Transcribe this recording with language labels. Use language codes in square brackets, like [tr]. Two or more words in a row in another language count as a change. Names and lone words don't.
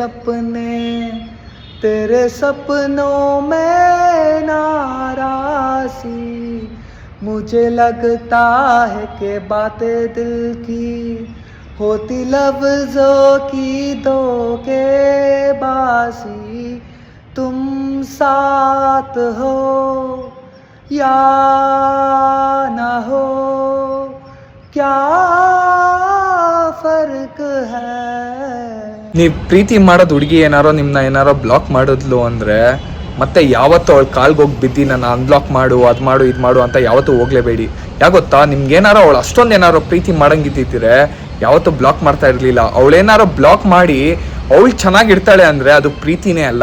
[hi] सपनों में नाराज़ी मुझे लगता है कि बातें दिल की होती लफ्ज़ों की धोखेबाज़ी तुम साथ हो या ना हो क्या फर्क है. [kn] ನೀವು ಪ್ರೀತಿ ಮಾಡೋದು ಹುಡುಗಿ ಏನಾರೋ ಬ್ಲಾಕ್ ಮಾಡಿದ್ಲು ಅಂದರೆ ಮತ್ತೆ ಯಾವತ್ತೂ ಅವಳು ಕಾಲ್ಗೋಗಿ ಬಿದ್ದು ನಾನು ಅನ್ಬ್ಲಾಕ್ ಮಾಡು ಅದು ಮಾಡು ಇದು ಮಾಡು ಅಂತ ಯಾವತ್ತೂ ಹೋಗ್ಲೇಬೇಡಿ. ಯಾಗೊತ್ತಾ, ನಿಮ್ಗೇನಾರೋ ಅವಳು ಅಷ್ಟೊಂದೇನಾರೋ ಪ್ರೀತಿ ಮಾಡಂಗಿದ್ದಿದ್ರೆ ಯಾವತ್ತೂ ಬ್ಲಾಕ್ ಮಾಡ್ತಾ ಇರಲಿಲ್ಲ. ಅವಳೇನಾರೋ ಬ್ಲಾಕ್ ಮಾಡಿ ಅವಳು ಚೆನ್ನಾಗಿರ್ತಾಳೆ ಅಂದರೆ ಅದು ಪ್ರೀತಿನೇ ಅಲ್ಲ.